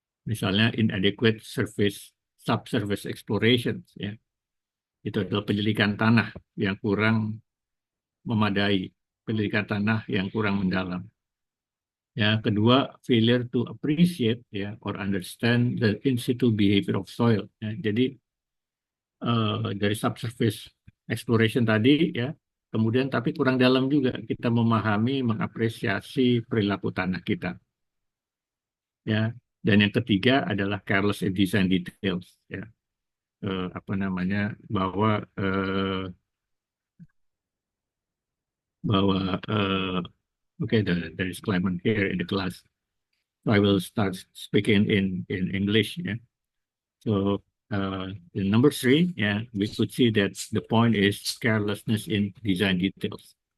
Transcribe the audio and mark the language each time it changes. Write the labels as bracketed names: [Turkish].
[English] Misalnya inadequate surface subsurface exploration, ya. [Indonesian] Itu adalah penyelidikan tanah yang kurang memadai, penyelidikan tanah yang kurang mendalam. [English] Ya, kedua, failure to appreciate ya or understand the in situ behavior of soil. [Indonesian] Ya, jadi dari subsurface exploration tadi ya, kemudian tapi kurang dalam juga kita memahami, mengapresiasi perilaku tanah kita. Ya, dan yang ketiga adalah careless in design details. Ya, apa namanya bahwa bahwa [English] okay, there is climate here in the class. So I will start speaking in English. Yeah. So in number 3, yeah, we could see that the point is carelessness in design details.